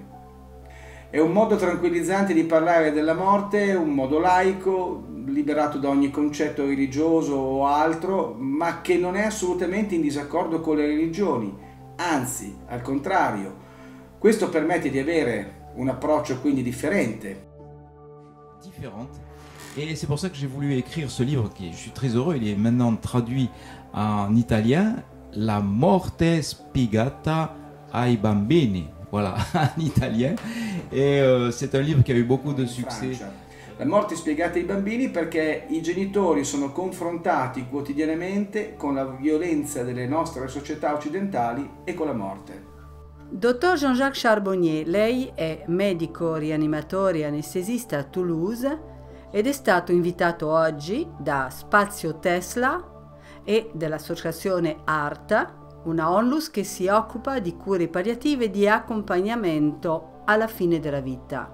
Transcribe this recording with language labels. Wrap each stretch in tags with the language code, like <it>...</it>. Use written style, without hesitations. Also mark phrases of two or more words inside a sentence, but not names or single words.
<it>È un modo tranquillizzante di parlare della morte, un modo laico, liberato da ogni concetto religioso o altro, ma che non è assolutamente in disaccordo con le religioni, anzi, al contrario. Questo permette di avere un approccio quindi differente.</it> <fr>Et c'est pour ça que j'ai voulu écrire ce livre qui, je suis très heureux, il est maintenant traduit en italien, La morte spiegata ai bambini, voilà, en italien, et c'est un livre qui a eu beaucoup de succès.</fr> <it>La morte spiegata ai bambini perché i genitori sono confrontati quotidianamente con la violenza delle nostre società occidentali e con la morte. Dottor Jean-Jacques Charbonnier, lei è medico rianimatore e anestesista a Toulouse ed è stato invitato oggi da Spazio Tesla e dell'associazione ARTA, una onlus che si occupa di cure palliative e di accompagnamento alla fine della vita.</it>